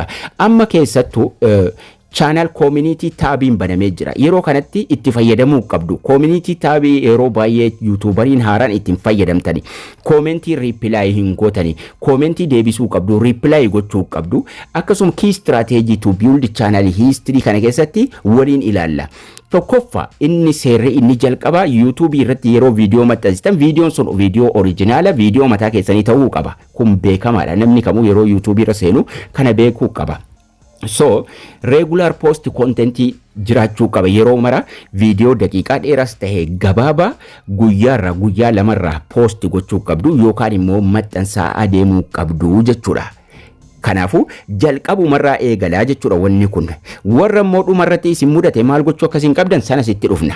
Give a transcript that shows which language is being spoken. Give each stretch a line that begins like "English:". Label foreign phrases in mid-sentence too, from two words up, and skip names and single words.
Oromo: Amma keessattuu
English: channel community
Oromo: taabiin banamee jira. Yeroo kanatti itti fayyadamuu qabdu. Community taabii yeroo baay'ee YouTuberiin haaraan ittiin fayyadamtani. Commentii reply hin gootani. Commentii deebisuu qabdu, reply gochuu qabdu. Akkasuma
English: key strategy to build channel history
Oromo: kana keessatti waliin ilaalla. Tokkoffaa inni seerri inni jalqaba YouTube irratti yeroo viidiyoo maxxansitan viidiyoon sun viidiyoo oriijinaala viidiyoo mataa keessanii ta'uu qaba. Kun beekamaadha. Namni kamuu yeroo YouTube irra seenu kana beekuu qaba.
English: So regular post content
Oromo: jiraachuu qaba yeroo mara video daqiiqaa dheeras ta'e gabaabaa guyyaarra guyyaa lamarra post gochuu qabdu yookaan immoo maxxansaa adeemuu qabdu jechuudha. Kanaafu jalqabumarraa eegalaa jechuudha wanni kun. Warra immoo dhumarratti isin mudate maal gochuu akkasiin qabdan sanas itti dhufna.